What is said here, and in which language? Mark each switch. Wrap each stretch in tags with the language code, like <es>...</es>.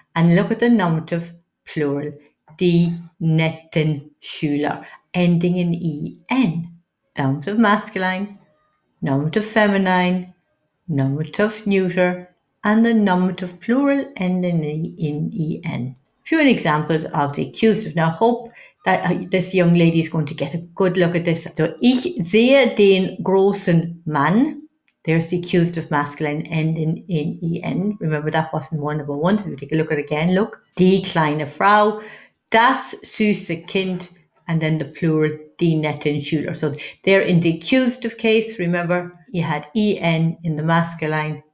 <en>And look at the nominative plural, die netten Schüler, ending in en. Nominative masculine, nominative feminine, nominative neuter, and the nominative plural ending in en. Few examples of the accusative. Now, hope that this young lady is going to get a good look at this.</en> <de>So, ich sehe den großen Mann.</de> <en>There's the accusative masculine ending in en. Remember, that wasn't one number 1. So we take a look at it again. Look, die kleine Frau, das süße Kind, and then the plural, die netten Schüler. So they're in the accusative case. Remember, you had en in the masculine,</en>